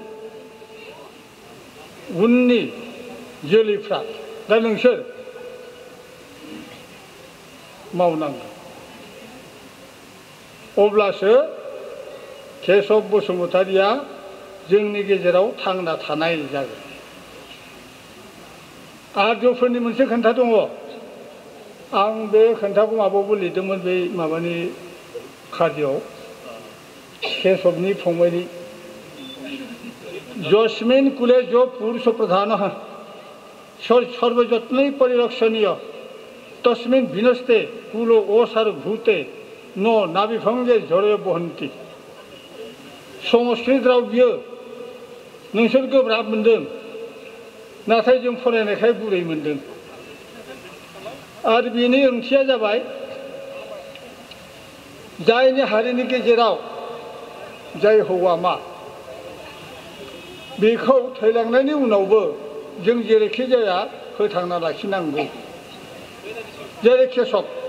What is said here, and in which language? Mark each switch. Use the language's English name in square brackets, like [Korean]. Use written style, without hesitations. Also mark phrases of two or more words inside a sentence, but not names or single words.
[Bodo] उननि जोलैफ्रा दा नोंसोर मावनांगौ अब्लासो केशव बसुमतारीया जोंनि गेजेराव थांना थानाय जागोन आर्यफोरनि मोनसे खोथा दङ आं बे खोथाखौ माबायावबो लिरदोंमोन बे माबानि खारियाव केशवनि फंबायनि [Sanskrit] यस्मिन् कुले जो पुरुष प्रधानः सर्वजत्नै परिरक्षणीय तस्मिन् भिनस्ते कुलो ओसार भूते न नाभिभंगे झरे बहन्ति [Bodo] संस्कृत राव बियो नोंसोर गोब्राब मोनदों नाथाय जों फरायनायखाय गुरै मोनदों आरो बेनि ओंथिया जाबाय जायनि हारिनि गेजेराव जाय हौवा मा बेखौ थैलांनायनि उनावबो जों जेरैखि जाया फोथांना लाखिनांगौ जेरै केशव